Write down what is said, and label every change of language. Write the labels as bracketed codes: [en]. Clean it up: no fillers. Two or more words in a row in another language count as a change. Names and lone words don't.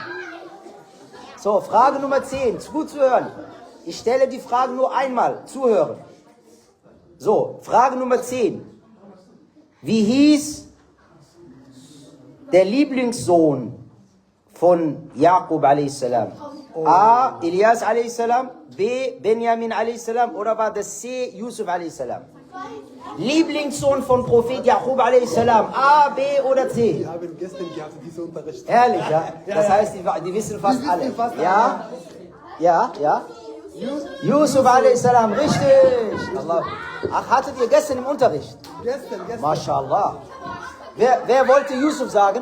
[de] So, Frage Nummer 10, gut zu hören. Ich stelle die Fragen nur einmal, zuhören. So, Frage Nummer 10. Wie hieß der Lieblingssohn von Jakob a.s.? A. Elias a.s., B. Benjamin a.s. oder war das C. Yusuf a.s.? Lieblingssohn von Prophet Jakob a.s. A, B oder C? Wir haben gestern gehabt diesen Unterricht. Ehrlich, ja? Das heißt, die wissen fast alle. Ja? Yusuf a.s., richtig. Allah. Ach, hattet ihr gestern im Unterricht? Gestern. MashaAllah. Wer wollte Yusuf sagen?